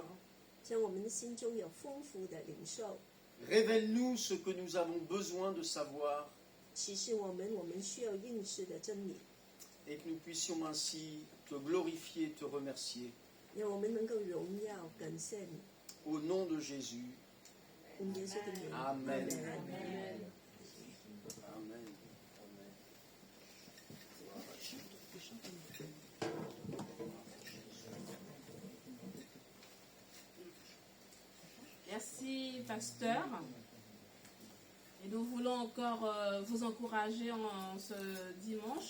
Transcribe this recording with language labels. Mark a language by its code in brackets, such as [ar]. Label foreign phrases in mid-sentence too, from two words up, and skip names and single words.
[zh] 在我们的心中有丰富的领受， [fr] révèle-nous ce que nous avons besoin de savoir [zh] 启示我们需要认识的真理， [fr] et que nous puissions ainsi te glorifier, te remercier. [zh] 让我们能够荣耀感谢你。 [fr] Au nom de Jésus. [zh] 用耶稣的名， [fr] Amen. Amen. Amen. Merci, pasteur. Et nous voulons encore vous encourager en ce dimanche.